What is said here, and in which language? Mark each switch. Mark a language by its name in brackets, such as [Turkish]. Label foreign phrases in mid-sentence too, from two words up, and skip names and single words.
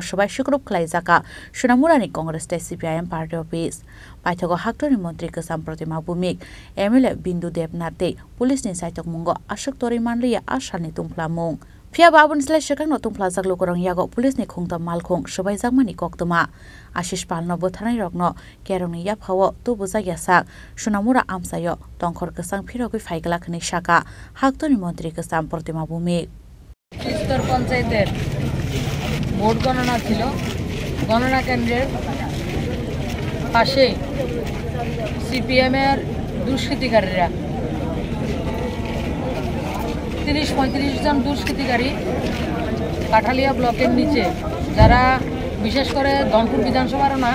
[Kok Borok] sabai shukruk khlaijaka Sonamura ni Congress State CPIM Party Office paithago haktori Mantri Kasam Pratima Bhumik MLA Bindu Debnate police ni saitok mungo ashok tori manliya ashani tongplamung Phiaba abun slai shekang no tongplajak lokorong yago police ni khungta malkhung sabai jakmani koktoma Ashish Pal no bothanai rokno kerong ni yaphawo tubujak yasak Sonamura amsayo tongkhor kasang phirogui faigala khani saka haktori Mantri Kasam Pratima Bhumik [Bangla] স্তর পঞ্চায়েতের ভোট গণনা ছিল গণনা কেন্দ্রের পাশে সিপিএম এর দুষ্কৃতিকারীরা ৩০-৩৫ জন দুষ্কৃতিকারী কাঠালিয়া ব্লকের নিচে যারা বিশেষ করে ধনপুর বিধানসভার না